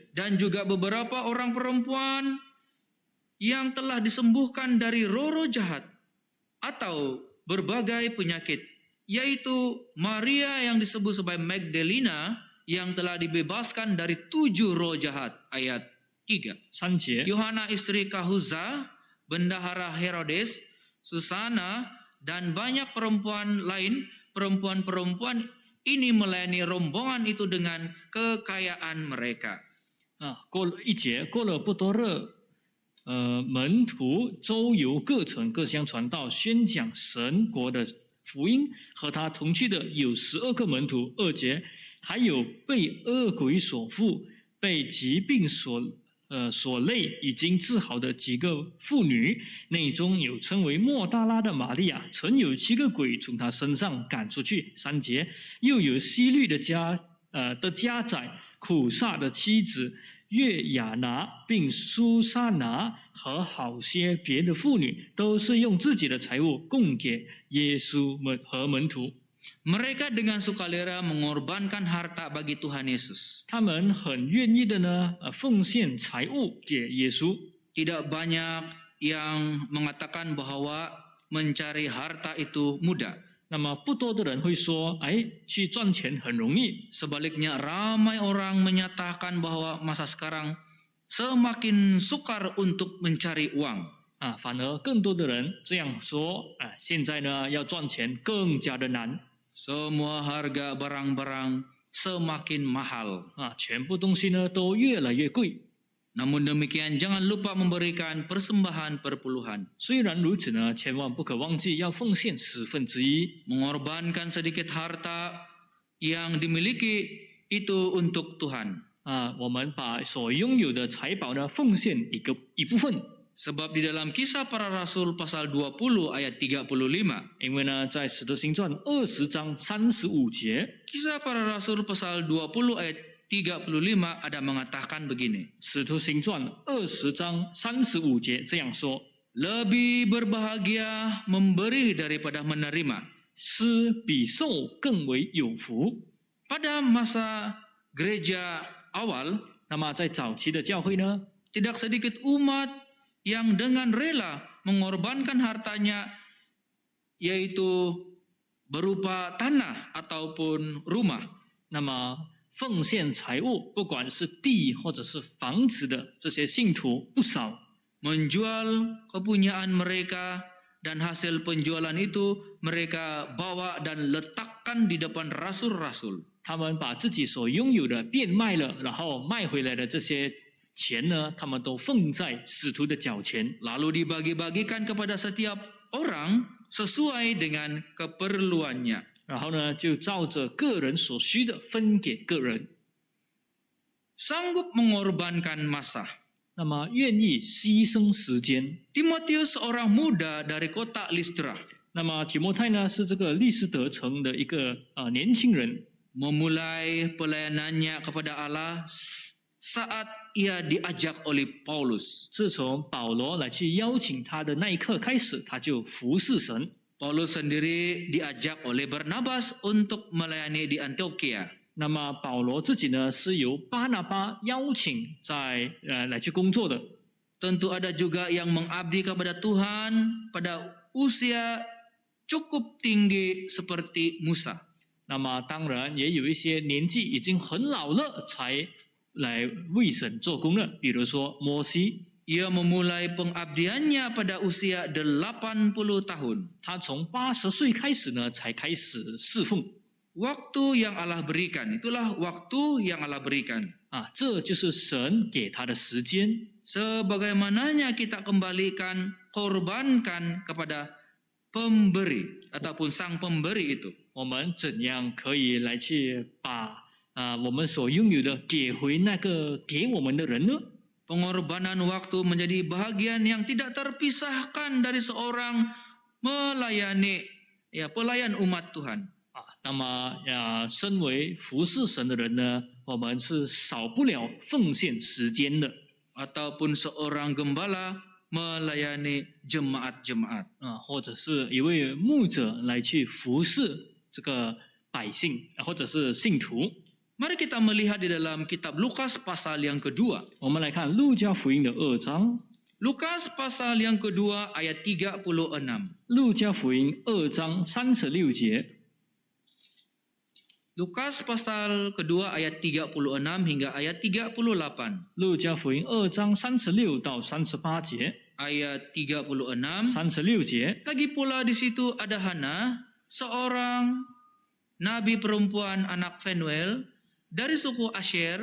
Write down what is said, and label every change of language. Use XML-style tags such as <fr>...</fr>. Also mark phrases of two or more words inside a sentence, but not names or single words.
<id>Dan juga beberapa orang perempuan yang telah disembuhkan dari roh-roh jahat atau berbagai penyakit, yaitu Maria yang disebut sebagai Magdalena yang telah dibebaskan dari 7 roh jahat. Ayat 3.</id> <zh>3节，</zh> <id>Yohana istri Kahuza, bendahara Herodes, Susana, dan banyak perempuan lain. Perempuan-perempuan ini melayani rombongan itu dengan kekayaan mereka.</id> <zh>啊，过了1节，过了不多日，门徒周游各城各乡传道，宣讲神国的福音。和他同去的有12个门徒。2节，还有被恶鬼所附、被疾病所累、已经治好的几个妇女，内中有称为莫大拉的玛利亚，曾有7个鬼从她身上赶出去。3节，又有希律的家宰、苦撒的妻子约雅拿并苏珊拿和好些别的妇女，都是用自己的财物供给耶稣和门徒。</zh> <id>Mereka dengan sukarela mengorbankan harta bagi Tuhan Yesus.</id> <zh>他们很愿意的呢，奉献财物给耶稣。</zh> <id>Tidak banyak yang mengatakan bahwa mencari harta itu mudah.</id> <zh>那么不多的人会说，哎，去赚钱很容易。</zh> <id>Sebaliknya ramai orang menyatakan bahwa masa sekarang semakin sukar untuk mencari uang.</id> <zh>反而更多的人这样说，现在呢要赚钱更加的难。</zh> <id>Semua harga barang-barang semakin mahal.</id> <zh>全部东西呢都越来越贵。</zh> <id>Namun demikian jangan lupa memberikan persembahan perpuluhan.</id> <zh>虽然如此呢，千万不可忘记要奉献1/10。</zh> <id>Mengorbankan sedikit harta yang dimiliki itu untuk Tuhan.</id> <zh>我们把所拥有的财宝呢奉献一部分。</zh> <id>Sebab di dalam Kisah Para Rasul pasal 20 ayat 35.</id> <zh>因为呢，在使徒行传20章35节，</zh> <id>Kisah Para Rasul pasal 20 ayat 35 ada mengatakan begini.</id> <zh>使徒行传20章35节这样说：</zh> <id>Lebih berbahagia memberi daripada menerima.</id> <zh>施比受更为有福。</zh> <id>Pada masa gereja awal,</id> <zh>那么在早期的教会呢，</zh> <id>tidak sedikit umat yang dengan rela mengorbankan hartanya, yaitu berupa tanah ataupun rumah.</id> <zh>那么奉献财物，不管是地或者是房子的这些信徒不少。</zh> <id>Menjual kepunyaan mereka dan hasil penjualan itu mereka bawa dan letakkan di depan rasul-rasul.</id> <zh>他们把自己所拥有的变卖了，然后卖回来的这些钱呢，他们都放在使徒的脚前，</zh> <id>Lalu dibagi-bagikan kepada setiap orang sesuai dengan keperluannya.</id> <zh>然后呢，就照着个人所需的分给个人。</zh> <id>Sanggup mengorbankan masa.</id> <zh>那么愿意牺牲时间。</zh> <id>Timotius seorang muda dari kota Listra.</id> <zh>那么提摩太呢，是这个利斯德城的一个年轻人，</zh> <id>Memulai pelayanannya kepada Allah saat ia diajak oleh Paulus.</id> <zh>自从保罗来去邀请他的那一刻开始，他就服侍神。</zh> <id>Paulus sendiri diajak oleh Barnabas untuk melayani di Antioquia.</id> <zh>那么保罗自己呢，是由巴拿巴邀请来去工作的。</zh> <id>Tentu ada juga yang mengabdi kepada Tuhan pada usia cukup tinggi seperti Musa.</id> <zh>那么当然也有一些年纪已经很老了才来为神做工了，比如说摩西，</zh> <id>Ia memulai pengabdiannya pada usia 80 tahun.</id> <zh>他从80岁开始呢，才开始侍奉。</zh> <id>Waktu yang Allah berikan, itulah waktu yang Allah berikan.</id> <zh>这就是神给他的时间。</zh> <id>Sebagaimananya kita kembalikan, korbankan kepada pemberi ataupun sang pemberi itu.</id> <zh>我们怎样可以来去把我们所拥有的给回那个给我们的人呢？</zh> <id>Pengorbanan waktu menjadi bahagian yang tidak terpisahkan dari seorang melayani pelayan umat Tuhan.</id> <zh>那么身为服侍神的人呢，我们是少不了奉献时间的。</zh> <id>Ataupun seorang gembala melayani jemaat-jemaat.</id> <zh>或者是一位牧者来去服侍这个百姓，或者是信徒。</zh> <id>Mari kita melihat di dalam kitab Lukas pasal yang kedua.</id> <zh>我们来看路加福音的2章，</zh> <id>Lukas pasal yang kedua ayat 36.</id> <zh>路加福音2章36节。</zh> <id>Lukas pasal kedua ayat 36 hingga ayat 38.</id> <zh>路加福音2章36到38节。</zh> <id>Ayat 36.</id> <zh>36节，</zh> <id>Lagi pula di situ ada Hana, seorang nabi perempuan anak Fanuel dari suku Asher.</id>